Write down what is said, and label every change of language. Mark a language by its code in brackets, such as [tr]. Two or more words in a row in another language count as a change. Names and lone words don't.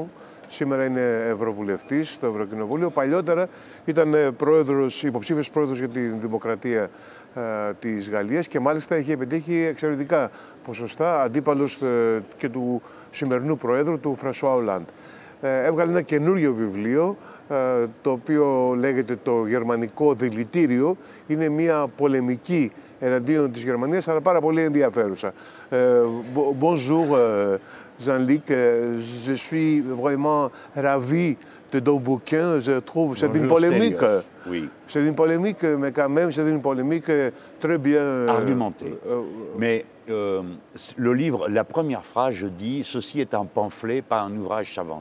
[el] Σήμερα είναι ευρωβουλευτής στο Ευρωκοινοβούλιο. Παλιότερα ήταν υποψήφιος πρόεδρος για τη δημοκρατία της Γαλλίας και μάλιστα έχει επιτύχει εξαιρετικά ποσοστά, αντίπαλος και του σημερινού πρόεδρου, του Φρανσουά Ολάντ. Έβγαλε ένα καινούριο βιβλίο, το οποίο λέγεται «Το Γερμανικό Δηλητήριο». Είναι μια πολεμική εναντίον της Γερμανίας, αλλά πάρα πολύ ενδιαφέρουσα. [fr] Bonjour, Jean-Luc. Je suis vraiment ravi de ton bouquin. Je trouve c'est une polémique. Oui. C'est une polémique, mais quand même, c'est une polémique très bien argumentée. Mais le livre, la première phrase, je dis « Ceci est un pamphlet, pas un ouvrage savant ».